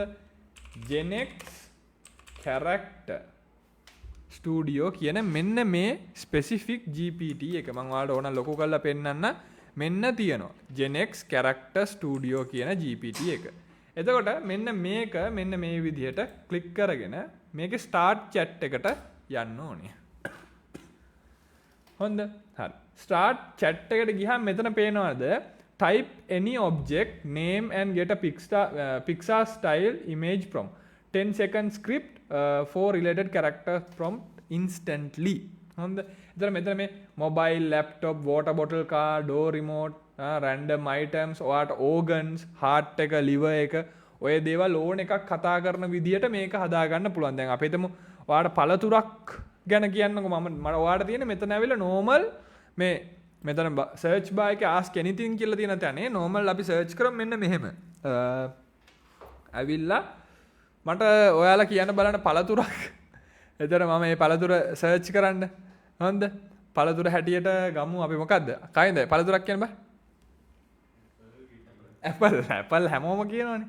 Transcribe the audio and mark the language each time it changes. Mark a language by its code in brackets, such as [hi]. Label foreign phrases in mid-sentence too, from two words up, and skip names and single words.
[si] Genex character studio කියන මෙන්න මේ specific GPT එක මම ඔයාලට ඕන ලොකු කරලා පෙන්නන්න මෙන්න තියෙනවා Genex character studio කියන GPT එක. එතකොට මෙන්න මේක මෙන්න මේ විදිහට ක්ලික් කරගෙන මේකේ [en] start chat [si] එකට යන්න ඕනේ. හොඳ? හරි. [en] start chat [si] එකට ගියාම මෙතන පේනවද [en] type any object name and get a Pixar style image from 10 second script for related characters prompt instantly. [si] හොඳ? එතන මෙතන මේ [en] mobile, laptop, water bottle, car, door remote, random items, [si] ඔයාට organs, heart එක, liver එක ඔය දේවල් ඕන එකක් කතා කරන විදියට මේක හදාගන්න පුළුවන්. දැන් අපි හිතමු ඔයාට පළතුරක් ගැන කියන්නකෝ මම ඔයාට තියෙන මෙතන ඇවිල්ලා normal මේ මෙතන [en] search bar [si] එකේ [en] ask anything [si] කියලා තියෙන තැනේ normal අපි search කරමු මෙන්න මෙහෙම. ඇවිල්ලා මට ඔයාලා කියන්න බලන්න පළතුරක්. එතන මම මේ පළතුර search කරන්න. හොඳද? පළතුර හැටියට ගමු අපි මොකද්ද? කයින්ද පළතුරක් කියන්න බෑ? ඇපල් හැමෝම කියනවනේ.